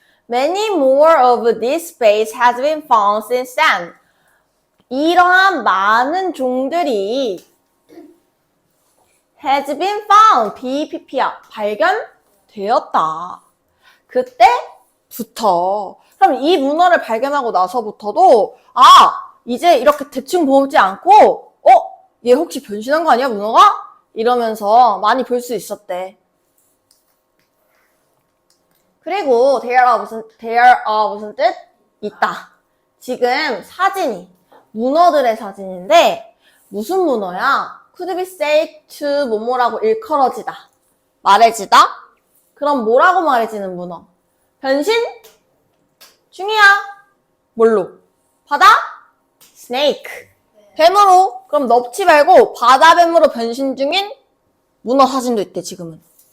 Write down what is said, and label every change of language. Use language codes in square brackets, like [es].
[en] Many more of this species has been found since then. [ko] 이러한 많은 종들이 has been found, BPP야, 발견되었다. 그때부터. 그럼 이 문어를 발견하고 나서부터도 이제 이렇게 대충 보지 않고 얘 혹시 변신한 거 아니야, 문어가? 이러면서 많이 볼 수 있었대. 그리고 there가 무슨 뜻? 있다. 지금 사진이 문어들의 사진인데 무슨 문어야? [en] Could be said to 뭐뭐라고 일컬어지다. [ko] 말해지다? 그럼 뭐라고 말해지는 문어? 변신 중이야. 뭘로? 바다? snake. 뱀으로. 그럼 넙치 말고 바다뱀으로 변신 중인 문어 사진도 있대, 지금은.